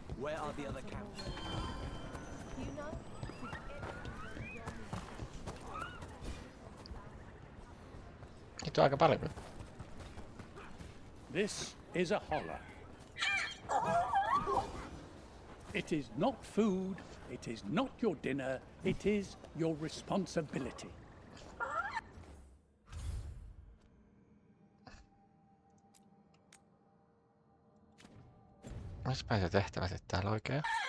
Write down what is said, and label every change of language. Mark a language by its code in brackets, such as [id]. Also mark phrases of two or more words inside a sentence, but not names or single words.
[en] Where are the other camps? You know? [fi] Niitä on aika paljon. [en] This is a holler. It is not food, it is not your dinner, it is your responsibility. [fi] Missäpäin se tehtävä sitten täällä oikein?